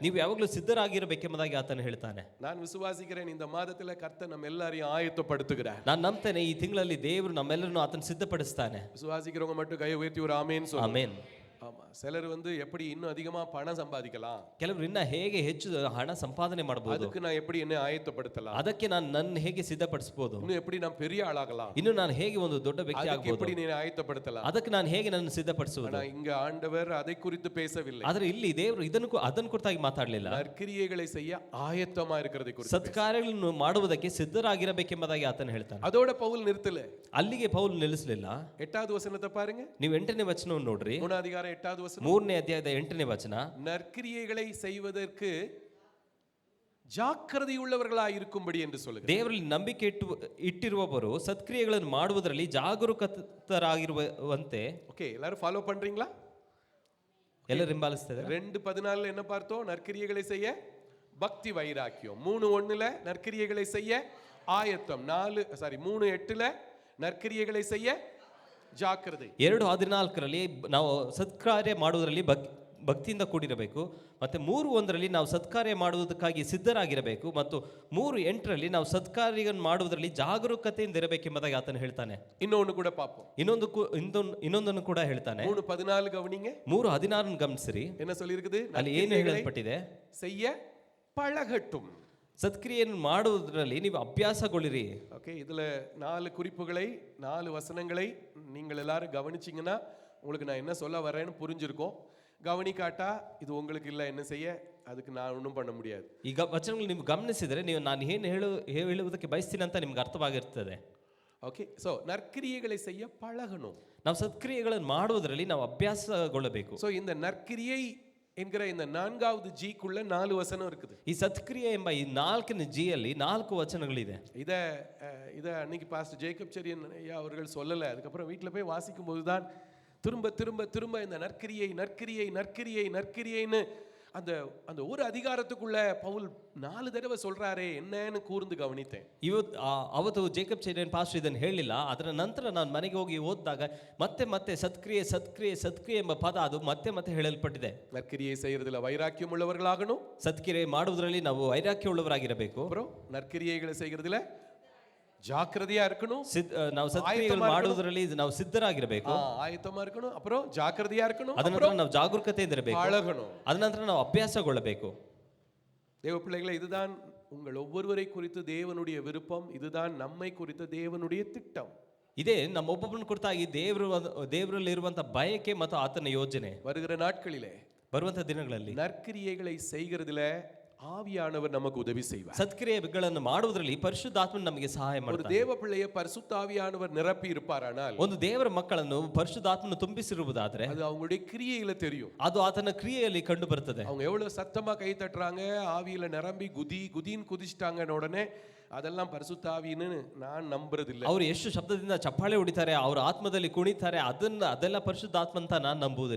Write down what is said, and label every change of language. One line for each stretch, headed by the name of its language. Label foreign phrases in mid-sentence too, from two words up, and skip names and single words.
Kannada: ನೀವು ಯಾವಾಗಲೂ ಸಿದ್ಧರಾಗಿರಬೇಕೆಂಬುದಾಗಿ ಆತನು ಹೇಳ್ತಾನೆ.
Tamil: நான் விசுவாசிக்கிறேன் இந்த மாதத்துல கர்த்தர் நம்ம எல்லாரையும் ஆயத்தப்படுத்துகிறார்.
Kannada: ನಾನು ನಂಬ್ತೇನೆ ಈ ತಿಂಗಳಲ್ಲಿ ದೇವರು ನಮ್ಮೆಲ್ಲರನ್ನು ಆತನು ಸಿದ್ಧಪಡಿಸ್ತಾನೆ.
Tamil: விசுவாசிக்கிறவங்க மட்டும் கை உயர்த்தி ஒரு ஆமென் சொல்லுங்க.
Kannada: ಆಮೆನ್.
Tamil: ஆமா, சிலர் வந்து எப்படி இன்னும் அதிகமா பணம் சம்பாதிக்கலாம்,
Kannada: ಕೆಲವರು ಇನ್ನ ಹೇಗೆ ಹೆಚ್ಚು ಹಣ ಸಂಪಾದನೆ ಮಾಡಬಹುದು,
Tamil: அதுக்கு நான் எப்படி என்ன ஆயத்தப்படுத்தலாம்,
Kannada: ಅದಕ್ಕೆ ನಾನು ನನ್ನ ಹೇಗೆ ಸಿದ್ಧಪಡಿಸಬಹುದು,
Tamil: இன்னும் எப்படி நான் பெரிய ஆளாகலாம்,
Kannada: ಇನ್ನು ನಾನು ಹೇಗೆ ಒಂದು ದೊಡ್ಡ ವ್ಯಕ್ತಿ
Tamil: அதுக்கு
Kannada: ಆಗಬಹುದು,
Tamil: எப்படி நீ ஆயத்தப்படுத்தலாம்.
Kannada: ಅದಕ್ಕೆ ನಾನು ಹೇಗೆ ನನ್ನ ಸಿದ್ಧಪಡಿಸುವುದು.
Tamil: ஆனா இங்க ஆண்டவர் அதை குறித்து பேசவில்லை.
Kannada: ಆದ್ರೆ ಇಲ್ಲಿ ದೇವರು ಅದನ್ನು ಕುರಿತಾಗಿ ಮಾತಾಡಲಿಲ್ಲ.
Tamil: நற்கிரியைகளை செய்ய ஆயத்தமா இருக்கிறதை குறித்து,
Kannada: ಸತ್ಕಾರ್ಯಗಳನ್ನು ಮಾಡುವುದಕ್ಕೆ ಸಿದ್ಧರಾಗಿರಬೇಕೆಂಬುದಾಗಿ ಆತನು ಹೇಳ್ತಾನೆ.
Tamil: அதோட பவுல் நிறுத்தல.
Kannada: ಅಲ್ಲಿಗೆ ಪೌಲ್ ನಿಲ್ಲಿಸಲಿಲ್ಲ.
Tamil: 8வது ವಚನத்தை பாருங்க.
Kannada: ನೀವು 8ನೇ ವಚನವನ್ನು ನೋಡ್ರಿ.
Tamil: 3வது அதிகாரம் 8வது வசனம்.
Kannada: 3ನೇ ಅಧ್ಯಾಯದ 8ನೇ ವಚನ.
Tamil: நற்கிரியைகளை செய்வதற்கு ಜಾಗೃತಿ உள்ளவர்களாய் இருக்கும்படி என்று சொல்லுகிறது.
Kannada: ದೇವರಲ್ಲಿ ನಂಬಿಕೆ ಇಟ್ಟಿರುವವರು ಸತ್ಕ್ರಿಯೆಗಳನ್ನು ಮಾಡುವುದರಲ್ಲಿ ಜಾಗರೂಕತರಾಗಿರುವಂತೆ.
Tamil: ஓகே, எல்லாரும் ஃபாலோ பண்றீங்களா?
Kannada: ಎಲ್ಲರೂ ಹಿಂಬಾಲಿಸ್ತಿದ್ದಾರೆ.
Tamil: 2:14 என்ன பார்த்தோம்? நற்கிரியைகளை செய்ய பக்தி வைராக்கியம். 3:1 நற்கிரியைகளை செய்ய ஆயத்தம். 3:8 நற்கிரியைகளை செய்ய ಜಾಗೃತಿ.
Kannada: 2:14 ನಾವು ಸತ್ಕಾರ್ಯ ಮಾಡುವುದರಲ್ಲಿ ಭಕ್ತಿಯಿಂದ ಕೂಡಿರಬೇಕು. ಮತ್ತೆ 3:1 ನಾವು ಸತ್ಕಾರ್ಯ ಮಾಡುವುದಕ್ಕಾಗಿ ಸಿದ್ಧರಾಗಿರಬೇಕು. ಮತ್ತು 3:8 ನಾವು ಸತ್ಕಾರ್ಯಗಳನ್ನು ಮಾಡುವುದರಲ್ಲಿ ಜಾಗರೂಕತೆಯಿಂದ ಇರಬೇಕೆಂಬುದಾಗಿ ಆತನು ಹೇಳ್ತಾನೆ. ಇನ್ನೊಂದು ಕೂಡ ಪಾಪಂ. ಇನ್ನೊಂದನ್ನು ಕೂಡ ಹೇಳ್ತಾನೆ. 3:14 ಗಮನಿங்க. 3:16 ಗಮನಿಸಿರಿ.
Tamil: என்ன சொல்லியிருக்குது?
Kannada: ಅಲ್ಲಿ ಏನು ಹೇಳಲ್ಪಟ್ಟಿದೆ?
Tamil: செய்ய பழகட்டும்.
Kannada: ಸತ್ಕ್ರಿಯೆಯನ್ನು ಮಾಡುವುದರಲ್ಲಿ ನೀವು ಅಭ್ಯಾಸಗೊಳ್ಳಿರಿ.
Tamil: ஓகே, இதுல 4 குறிப்புகளை 4 வசனங்களை நீங்கள் எல்லாரும் கவனிச்சீங்கன்னா உங்களுக்கு நான் என்ன சொல்ல வரேன்னு புரிஞ்சிருக்கும். கவனிக்காட்டா இது உங்களுக்கு இல்லை, என்ன செய்ய அதுக்கு நான் ஒன்றும் பண்ண முடியாது.
Kannada: ಈಗ ವಚನಗಳು ನೀವು ಗಮನಿಸಿದರೆ ನೀವು ನಾನು ಏನು ಹೇಳುವುದಕ್ಕೆ ಬಯಸ್ತೀನಿ ಅಂತ ನಿಮ್ಗೆ ಅರ್ಥವಾಗಿರ್ತದೆ.
Tamil: ஓகே, ஸோ நற்கிரியைகளை செய்ய பழகணும்.
Kannada: ನಾವು ಸತ್ಕ್ರಿಯೆಗಳನ್ನು ಮಾಡುವುದರಲ್ಲಿ ನಾವು ಅಭ್ಯಾಸಗೊಳ್ಳಬೇಕು.
Tamil: ஸோ இந்த நற்கிரியை என்கிற இந்த 4வது ஜிக்குள்ள 4 வசனம் இருக்குது.
Kannada: ಈ ಸತ್ಕ್ರಿಯೆ ಎಂಬ ಈ 4ನೇ ಜಿಯಲ್ಲಿ 4 ವಚನಗಳಿದೆ.
Tamil: இத அன்னைக்கு பாஸ்டர் ஜேக்கப் செரியன் ஐயா அவர்கள் சொல்லலை. அதுக்கப்புறம் வீட்டில் போய் வாசிக்கும் போது தான் திரும்ப திரும்ப திரும்ப இந்த நற்கிரியை நற்கிரியை நற்கிரியை நற்கிரியைன்னு அந்த அந்த ஒரு அதிகாரத்துக்குள்ள பவுல் 4 தடவை சொல்றாரே, என்னன்னு கூர்ந்து கவனித்தேன்.
Kannada: ಅವತ್ತು ಜೇಕಬ್ ಚೆರಿಯನ್ ಪಾಸ್ಟರ್ ಇದನ್ನು ಹೇಳಿಲ್ಲ. ಅದರ ನಂತರ ನಾನು ಮನೆಗೆ ಹೋಗಿ ಓದಿದಾಗ ಮತ್ತೆ ಮತ್ತೆ ಸತ್ಕ್ರಿಯೆ ಸತ್ಕ್ರಿಯೆ ಸತ್ಕ್ರಿಯೆ ಎಂಬ ಪದ ಅದು ಮತ್ತೆ ಮತ್ತೆ ಹೇಳಲ್ಪಟ್ಟಿದೆ.
Tamil: நற்கிரியை செய்யறதுல வைராக்கியம் உள்ளவர்களாகணும்.
Kannada: ಸತ್ಕ್ರಿಯೆ ಮಾಡುವುದರಲ್ಲಿ ನಾವು ವೈರಾಗ್ಯ ಉಳ್ಳವರಾಗಿರಬೇಕು.
Tamil: அப்புறம் நற்கிரியைகளை செய்யறதுல ஜாக்கிரதையா இருக்கணும்.
Kannada: ನಾವು ಸತ್ಕ್ರಿಯೆಗಳು ಮಾಡುವುದರಲ್ಲಿ ನಾವು ಸಿದ್ಧರಾಗಿರಬೇಕು,
Tamil: ಆಯತமா இருக்கணும். அப்புறம் ஜாக்கிரதையா இருக்கணும்.
Kannada: ಅದರ ನಂತರ ನಾವು ಜಾಗರೂಕತೆಯಿಂದ ಇರಬೇಕು,
Tamil: பழகணும்.
Kannada: ಅದರ ನಂತರ ನಾವು ಅಭ್ಯಾಸಗೊಳ್ಳಬೇಕು.
Tamil: தேவ பிள்ளைகளே, இதுதான் உங்கள் ஒவ்வொருவரை குறித்து தேவனுடைய விருப்பம். இதுதான் நம்மை குறித்த தேவனுடைய திட்டம்.
Kannada: ಇದೇ ನಮ್ಮ ಒಬ್ಬೊಬ್ಬನ ಕುರಿತಾಗಿ ದೇವರಲ್ಲಿ ಇರುವಂತ ಬಯಕೆ ಮತ್ತು ಆತನ ಯೋಜನೆ.
Tamil: வருகிற நாட்களிலே,
Kannada: ಬರುವಂತ ದಿನಗಳಲ್ಲಿ
Tamil: நற்கிரியைகளை செய்கிறதுல ஆவியானவர் நமக்கு உதவி செய்வார்.
Kannada: ಸತ್ಕ್ರಿಯೆಗಳನ್ನು ಮಾಡುವುದರಲ್ಲಿ ಪರಿಶುದ್ಧಾತ್ಮನು ನಮಗೆ ಸಹಾಯ
Tamil: ஒரு
Kannada: ಮಾಡ್ತಾನೆ.
Tamil: தேவ பிள்ளையை பரிசுத்த ஆவியானவர் நிரப்பி இருப்பாரானால்,
Kannada: ಒಂದು ದೇವರ ಮಕ್ಕಳನ್ನು ಪರಿಶುದ್ಧಾತ್ಮನು ತುಂಬಿಸಿರುವುದಾದ್ರೆ
Tamil: அது அவங்களுடைய கிரியையில தெரியும்.
Kannada: ಅದು ಆತನ ಕ್ರಿಯೆಯಲ್ಲಿ ಕಂಡು ಬರುತ್ತದೆ.
Tamil: அவங்க எவ்வளவு சத்தமா கை தட்டுறாங்க, ஆவியில நிரம்பி குதின்னு குதிச்சிட்டாங்கன்னு உடனே அதெல்லாம் பரிசுத்த ஆவின்னு நான் நம்புறதில்லை.
Kannada: ಅವರು ಎಷ್ಟು ಶಬ್ದದಿಂದ ಚಪ್ಪಾಳೆ ಹೊಡಿತಾರೆ, ಅವರ ಆತ್ಮದಲ್ಲಿ ಕುಣಿತಾರೆ, ಅದೆಲ್ಲ ಪರಿಶುದ್ಧಾತ್ಮ ಅಂತ ನಾನು ನಂಬುವುದಿಲ್ಲ.